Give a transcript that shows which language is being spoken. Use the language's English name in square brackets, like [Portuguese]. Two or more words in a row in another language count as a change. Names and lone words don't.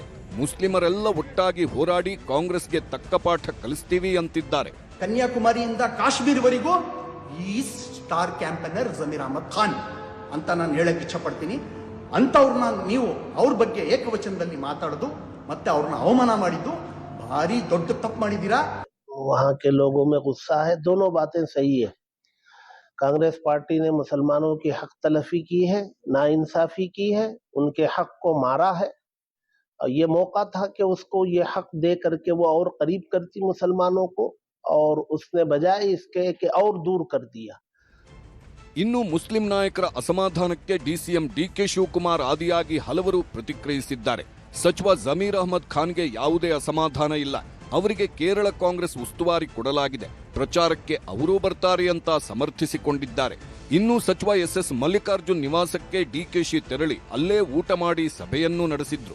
[Kannada] ಮುಸ್ಲಿಮರೆಲ್ಲ ಒಟ್ಟಾಗಿ ಹೋರಾಡಿ ಕಾಂಗ್ರೆಸ್ಗೆ ತಕ್ಕ ಪಾಠ ಕಲಿಸ್ತೀವಿ ಅಂತಿದ್ದಾರೆ. ಕನ್ಯಾಕುಮಾರಿಯಿಂದ ಕಾಶ್ಮೀರ್ವರೆಗೂ ಈ [English] star campaigner [Kannada] ಜಮೀರ್ ಅಹಮದ್ ಖಾನ್ ಅಂತ ನಾನು ಹೇಳಕ್ಕೆ ಇಚ್ಛಪಡ್ತೀನಿ. ಅಂಥವ್ರನ್ನ ನೀವು ಅವ್ರ ಬಗ್ಗೆ ಏಕವಚನದಲ್ಲಿ ಮಾತಾಡೋದು ಮತ್ತೆ ಅವ್ರನ್ನ ಅವಮಾನ ಮಾಡಿದ್ದು ಭಾರಿ ದೊಡ್ಡ ತಪ್ಪು ಮಾಡಿದ್ದೀರಾ. [Hindi] वहाँ के लोगों में गुस्सा है, दोनों बातें सही है. कांग्रेस पार्टी ने मुसलमानों की हक तलफी की है, नाइंसाफी की है, उनके हक को मारा है. और ये मौका था कि उसको ये हक दे करके वो और करीब करती मुसलमानों को, और उसने बजाय इसके कि और दूर कर दिया. [Kannada] ಇನ್ನು ಮುಸ್ಲಿಂ ನಾಯಕರ ಅಸಮಾಧಾನಕ್ಕೆ ಡಿಸಿಎಂ ಡಿಕೆ ಶಿವಕುಮಾರ್ ಆದಿಯಾಗಿ ಹಲವರು ಪ್ರತಿಕ್ರಿಯಿಸಿದ್ದಾರೆ. ಸಚಿವ ಜಮೀರ್ ಅಹ್ಮದ್ ಖಾನ್ಗೆ ಯಾವುದೇ ಅಸಮಾಧಾನ ಇಲ್ಲ. ಅವರಿಗೆ ಕೇರಳ ಕಾಂಗ್ರೆಸ್ ಉಸ್ತುವಾರಿ ಕೊಡಲಾಗಿದೆ. ಪ್ರಚಾರಕ್ಕೆ ಅವರೂ ಬರ್ತಾರೆ ಅಂತ ಸಮರ್ಥಿಸಿಕೊಂಡಿದ್ದಾರೆ. ಇನ್ನು ಸಚಿವ ಎಸ್ ಮಲ್ಲಿಕಾರ್ಜುನ್ ನಿವಾಸಕ್ಕೆ ಡಿಕೆಶಿ ತೆರಳಿ ಅಲ್ಲೇ ಊಟ ಮಾಡಿ ಸಭೆಯನ್ನೂ ನಡೆಸಿದ್ರು.